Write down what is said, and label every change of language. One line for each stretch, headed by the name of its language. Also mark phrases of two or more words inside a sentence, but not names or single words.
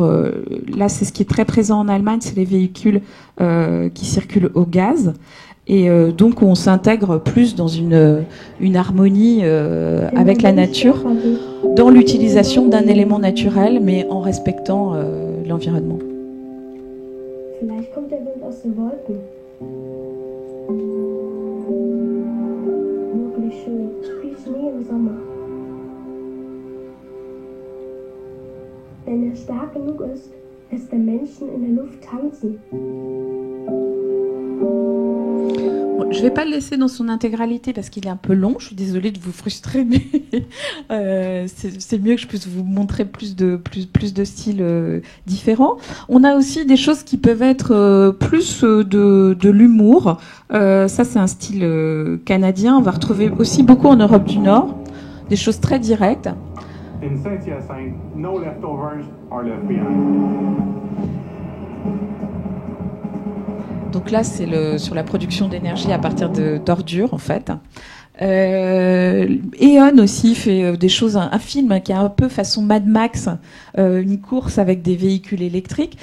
French: là, c'est ce qui est très présent en Allemagne, c'est les véhicules qui circulent au gaz. Et donc, on s'intègre plus dans une harmonie avec la nature, dans l'utilisation d'un élément naturel, mais en respectant l'environnement.
German: Vielleicht kommt der Wind aus den Wolken. Wirklich schön, wie Schnee im Sommer. Wenn er stark genug ist, lässt er Menschen in der Luft tanzen.
French: Bon, je ne vais pas le laisser dans son intégralité parce qu'il est un peu long. Je suis désolée de vous frustrer, mais c'est mieux que je puisse vous montrer plus de styles différents. On a aussi des choses qui peuvent être plus de l'humour. Ça, c'est un style canadien. On va retrouver aussi beaucoup en Europe du Nord. Des choses très directes.
English: In Saint-Hyacinthe, no leftovers are left behind.
French: Donc là, c'est sur la production d'énergie à partir d'ordures, en fait. E.ON aussi fait des choses, un film qui est un peu façon Mad Max, une course avec des véhicules électriques.